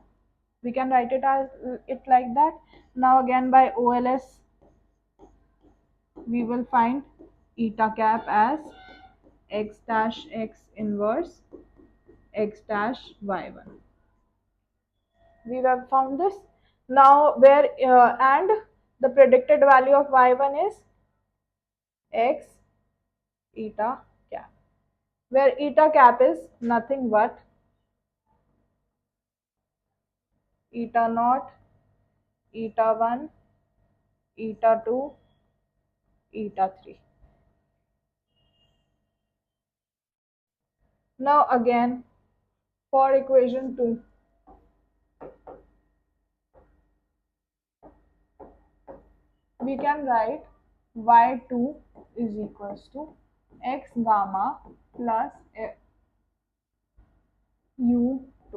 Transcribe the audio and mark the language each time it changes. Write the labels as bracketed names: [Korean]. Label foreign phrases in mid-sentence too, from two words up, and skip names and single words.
[English] We can write it as it like that. Now again by OLS we will find eta cap as x dash x inverse x dash y1. We have found this. Now where and the predicted value of y1 is x eta cap, where eta cap is nothing but eta naught, eta 1, eta 2, eta 3. Now again for equation 2, we can write y2 is equals to x gamma plus u2.